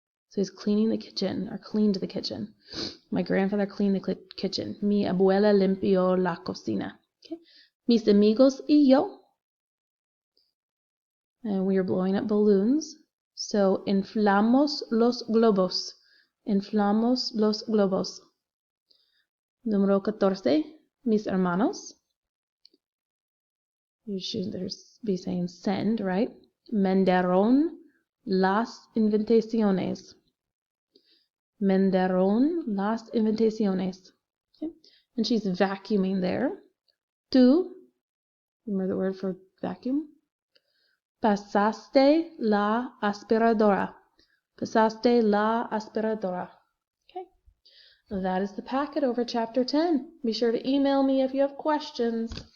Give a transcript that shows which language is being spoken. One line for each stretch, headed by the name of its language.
English: So he's cleaning the kitchen, or cleaned the kitchen. My grandfather cleaned the kitchen.
Spanish: Mi abuela limpió la cocina. Okay. Mis amigos y yo.
English: And we are blowing up balloons.
Spanish: So inflamos los globos. Inflamos los globos. Número 14. Mis hermanos.
English: You should be saying send, right?
Spanish: Mandaron las invitaciones. Mandaron las invitaciones.
English: Okay. And she's vacuuming there. Tú, remember the word for vacuum?
Spanish: Pasaste la aspiradora. Pasaste la aspiradora. Okay.
English: That is the packet over chapter 10. Be sure to email me if you have questions.